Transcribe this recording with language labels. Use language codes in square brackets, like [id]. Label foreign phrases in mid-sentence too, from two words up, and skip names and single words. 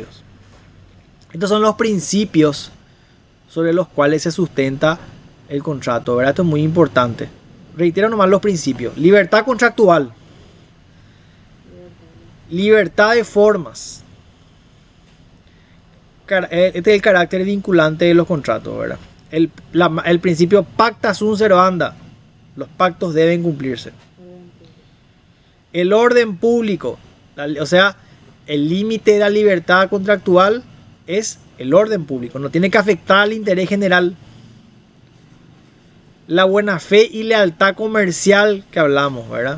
[es] Estos son los principios sobre los cuales se sustenta el contrato, ¿verdad? Esto es muy importante. Reitero nomás los principios: libertad contractual, libertad de formas. Este es el carácter vinculante de los contratos, ¿verdad? El principio [la] pacta sunt servanda. [es] Los pactos deben cumplirse. El orden público, o sea, el límite de la libertad contractual es el orden público, no tiene que afectar al interés general. La buena fe y lealtad comercial que hablamos, ¿verdad?